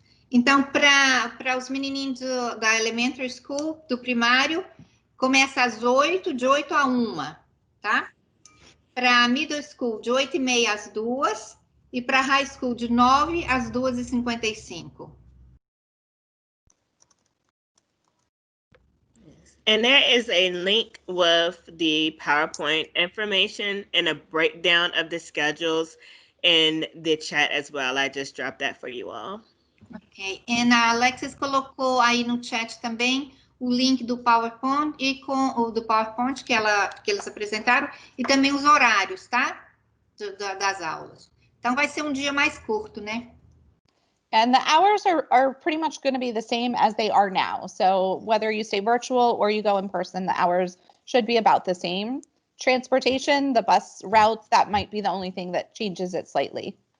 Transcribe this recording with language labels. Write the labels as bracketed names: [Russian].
[Portuguese] Então, para os menininhos da elementary school, do primário, começa às 8, de 8 a 1, tá? Para middle school, de 8h30 às 2, e para high school, de 9 às 2h55. [English] And there is a link with the PowerPoint information and a breakdown of the schedules in the chat as well. I just dropped that for you all. Ok. [Portuguese] E a Alexis colocou aí no chat também o link do PowerPoint e com o do PowerPoint que eles apresentaram e também os horários, tá? Das aulas. Então vai ser um dia mais curto, né? [English] And the hours are pretty much going to be the same as they are now. So whether you stay virtual or you go in person, the hours should be about the same. Transportation, the bus routes, that might be the only thing that changes it slightly.